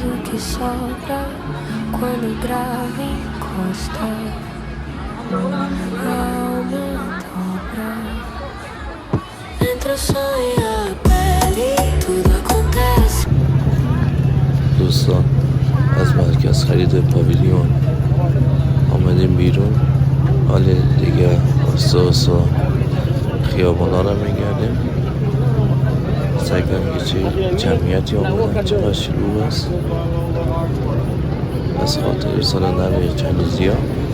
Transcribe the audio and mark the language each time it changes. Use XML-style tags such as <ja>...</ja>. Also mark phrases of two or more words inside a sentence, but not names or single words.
<pt>que sobra quando o grave encosta. A alma dobra entre o sonho e a pele, tudo acontece.</pt> <fa>دوستان از مرکز خرید پاویلیون آمدیم بیرون. حال دیگه آستا خیابونا رو میگردیم، سعی کنیم که چه جمعیتی آمدن، چقدر شلوغ است از خاطر سال نو چندیزی ها.</fa>